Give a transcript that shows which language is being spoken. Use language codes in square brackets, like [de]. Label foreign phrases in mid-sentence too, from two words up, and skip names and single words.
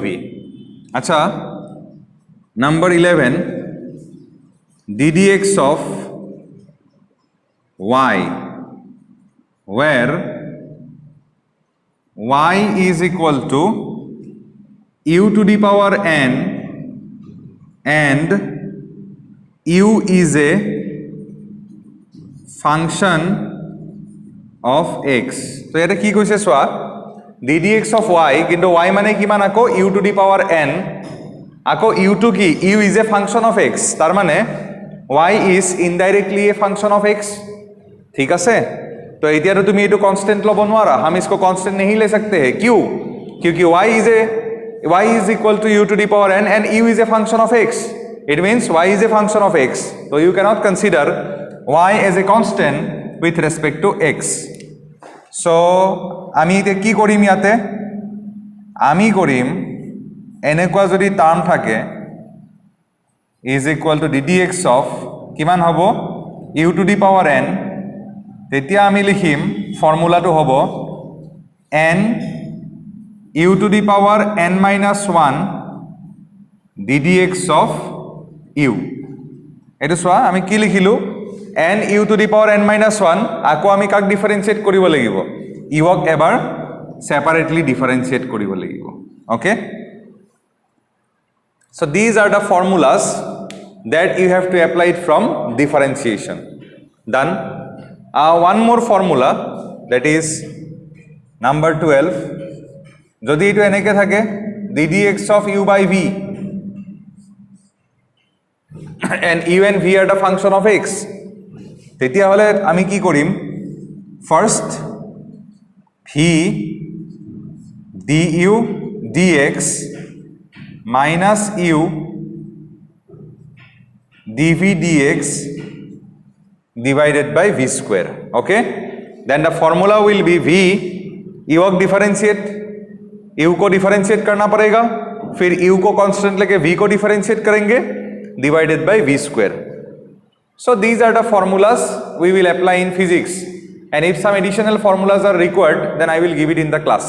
[en] Acha, number 11, ddx of y, where y is equal to u to the power n and u is a function of x. So [as] এটা কি কইছে সোয়া, [en] ddx of y, [as] কিন্তু y মানে কিমান আকো [en] u to the power n, আকো u to কি, u is a function of x, [as] তার মানে [en] y is indirectly a function of x. [as] ঠিক আছে, তো এতিয়া তো তুমি এটো কনষ্টেণ্ট ল'ব নোৱাৰা, [hi] हम इसको कांस्टेंट नहीं ले सकते हैं. क्यों? [en] क्योंकि y is equal to u to the power n and u is a function of x. It means y is a function of x. So you cannot consider y as a constant with respect to x. [as] So আমি এটা কি করিম, ইয়াতে আমি করিম এনেকুৱা যদি টার্ম থাকে [en] is equal to ddx of [as] কিমান হ'ব [en] u to the power n, [as] তেতিয়া আমি লিখিম ফর্মুলাটো হ'ব [en] n u to the power n minus 1 ddx of u. [as] এটো সোয়া আমি কি লিখিলো, [en] n u to the power n minus 1, [as] আকো আমি কাক ডিফারেন্সিয়েট কৰিব লাগিব, ইওক এবাৰ সেপারেটলি ডিফারেন্সিয়েট কৰিব লাগিব. [en] ওকে, so these are the formulas that you have to apply it from differentiation. Done. One more formula, that is নাম্বার 12 [as] যদি এটো এনেকে থাকে [en] ddx of u by v and u and v are the function of x [as] তেতিয়া হলে আমি কি কৰিম ফার্স্ট [en] v du dx minus u dv dx divided by v square. Okay, then the formula will be v u [hi] को डिफरेंशिएट u को डिफरेंशिएट करना पड़ेगा फिर u को कांस्टेंट लेके v को डिफरेंशिएट करेंगे [en] divided by v square. So these are the formulas we will apply in physics, and if some additional formulas are required then I will give it in the class.